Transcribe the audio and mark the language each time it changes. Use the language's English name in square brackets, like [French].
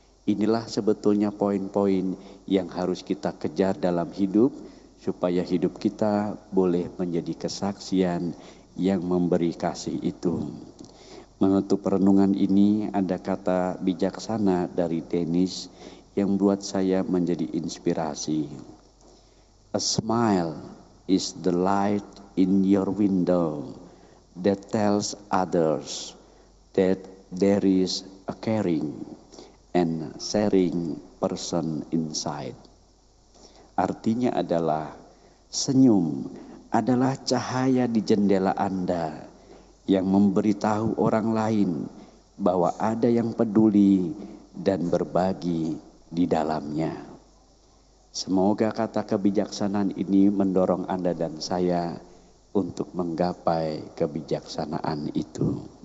[Indonesian] Inilah sebetulnya poin-poin yang harus kita kejar dalam hidup, supaya hidup kita boleh menjadi kesaksian yang memberi kasih itu. Menutup renungan ini ada kata bijaksana dari Denis yang buat saya menjadi inspirasi. [English] A smile is the light in your window that tells others that there is a caring and sharing person inside. [Indonesian] Artinya adalah senyum adalah cahaya di jendela Anda yang memberitahu orang lain bahwa ada yang peduli dan berbagi di dalamnya. Semoga kata kebijaksanaan ini mendorong Anda dan saya untuk menggapai kebijaksanaan itu.